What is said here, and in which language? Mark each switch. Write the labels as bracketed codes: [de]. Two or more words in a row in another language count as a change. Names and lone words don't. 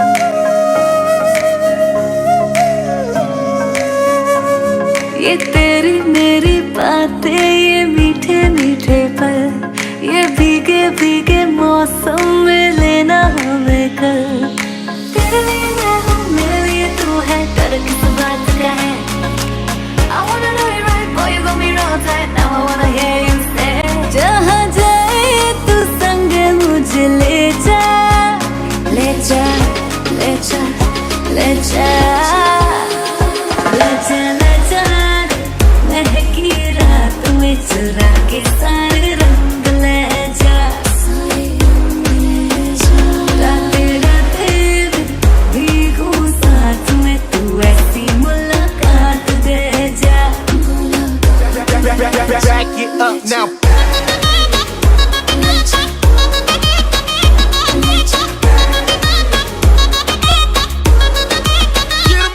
[hi] ये तेरी मेरी बातें, ये मीठे मीठे पल, ये भीगे भीगे मौसम में लेना हमें कल। तेरे लिए मैं हूँ, मेरे लिए तू है, डर किस बात का है। [en] I wanna know it right, boy, you got me wrong tight. Now I wanna hear you say, [hi] जहाँ जाए तू संग मुझे ले जा। ले जा, ले जा, ले जा, ले जा, ले जा। महकी रात में चुरा के सारे रंग ले जा। सारे रंग ले जा. रातें रातें में भीगू साथ में, तू ऐसी मुलाकात दे जा। [en] Back it up now. [hi] लेजा, लेजा.